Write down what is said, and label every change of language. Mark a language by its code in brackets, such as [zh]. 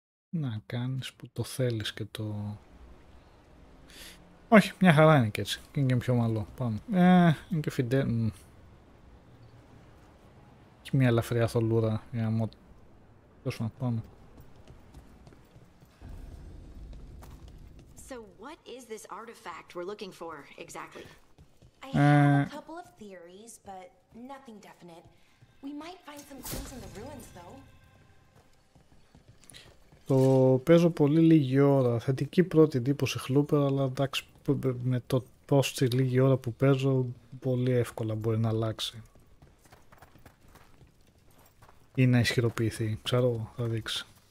[el] Να κάνεις που το θέλεις και το... Όχι, μια χαρά είναι και έτσι. Είναι και πιο μαλό. Πάμε. Είναι και fidelity. Έχει μια ελαφριά θολούρα για να να πάμε. [en] So what is this artifact we're looking for exactly? I have a couple of theories, but nothing definite. We might find some clues in the ruins, though. [el] Το παίζω πολύ λίγη ώρα. Θετική πρώτη εντύπωση Χλούπερ, αλλά εντάξει, με το πως στη λίγη ώρα που παίζω πολύ εύκολα μπορεί να αλλάξει ή να ισχυροποιηθεί, ξέρω, θα δείξει.